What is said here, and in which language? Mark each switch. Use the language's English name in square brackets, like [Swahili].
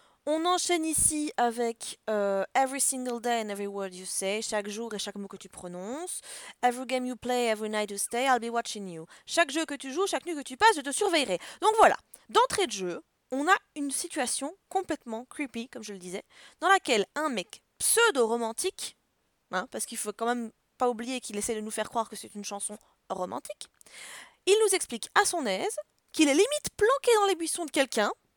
[French] On enchaîne ici avec [English] Every single day and every word you say, [French] chaque jour et chaque mot que tu prononces. [English] Every game you play, every night you stay, I'll be watching you. [French] Chaque jeu que tu joues, chaque nuit que tu passes, je te surveillerai. Donc voilà, d'entrée de jeu, on a une situation complètement creepy, comme je le disais, dans laquelle un mec pseudo-romantique, hein, parce qu'il faut quand même pas oublier qu'il essaie de nous faire croire que c'est une chanson romantique, il nous explique à son aise qu'il est limite planqué dans les buissons de quelqu'un.